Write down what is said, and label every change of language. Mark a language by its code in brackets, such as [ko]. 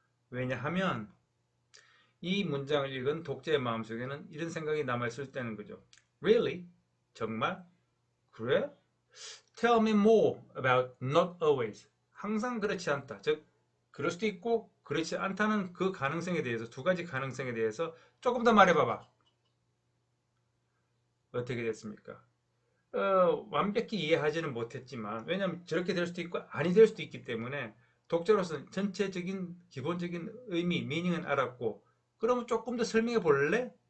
[ko] 왜냐하면 이 문장을 읽은 독자의 마음속에는 이런 생각이 남아있을 때는 거죠. Really? 정말? 그래? [en] Tell me more about not always. [ko] 항상 그렇지 않다. 즉 그럴 수도 있고 그렇지 않다는 그 가능성에 대해서, 두 가지 가능성에 대해서 조금 더 말해봐봐. 어떻게 됐습니까? 완벽히 이해하지는 못했지만, 왜냐하면 저렇게 될 수도 있고 아니 될 수도 있기 때문에 독자로서는 전체적인 기본적인 의미, 미닝은 알았고, 그러면 조금 더 설명해 볼래?